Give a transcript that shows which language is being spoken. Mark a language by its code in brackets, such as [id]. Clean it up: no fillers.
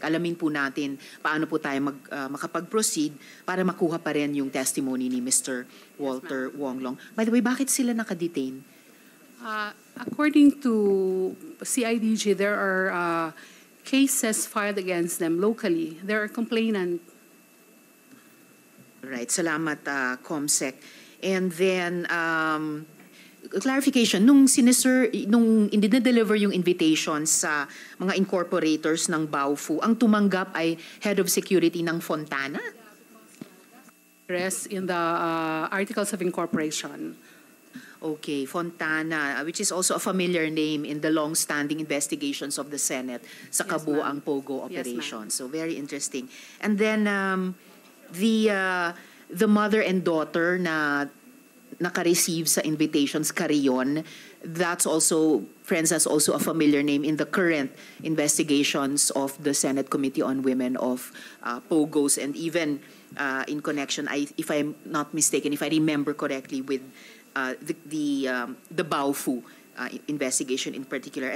[tl] Alamin po natin paano po tayo makapag-proceed para makuha pa rin yung testimony ni Mr. Walter Wong Long. [en] By the way, [tl] bakit sila nakadetain? [en] According to CIDG, there are cases filed against them locally. There are complainants. [tl] Right, salamat COMSEC. [en] And then, clarification, [tl] nung i-deliver yung invitation sa mga incorporators ng Baofu, ang tumanggap ay Head of Security ng Fontana? [en] In the Articles of Incorporation. Okay, Fontana, which is also a familiar name in the long-standing investigations of the Senate [tl] sa kabuuang [en] POGO operation. So very interesting. And then the mother and daughter [tl] na naka-receive sa invitations, [en] Carrion, that's also, friends, that's also a familiar name in the current investigations of the Senate Committee on Women of POGOs, and even in connection, if I'm not mistaken, if I remember correctly, with the Baofu investigation in particular.